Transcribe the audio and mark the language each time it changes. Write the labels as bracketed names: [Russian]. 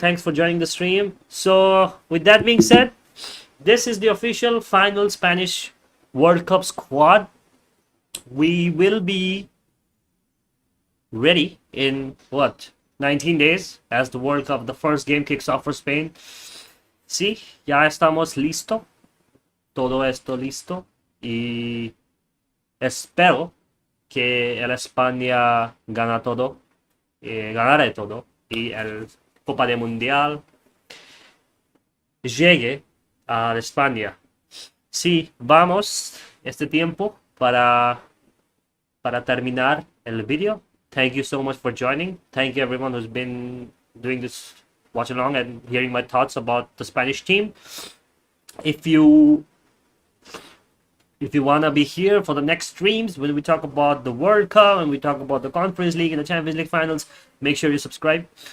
[English] Thanks for joining the stream. So, with that being said, this is the official final Spanish World Cup squad. We will be ready in, 19 days as the World Cup, the first game kicks off for Spain. [Spanish] sí, ya estamos listo. Todo esto listo. Y espero que el España ganará todo. Y el Copa de Mundial llegue a España. Sí, vamos este tiempo para terminar el video. [English] Thank you so much for joining. Thank you everyone who's been doing this, watching along and hearing my thoughts about the Spanish team. If you wanna be here for the next streams when we talk about the World Cup and we talk about the Conference League and the Champions League finals, make sure you subscribe.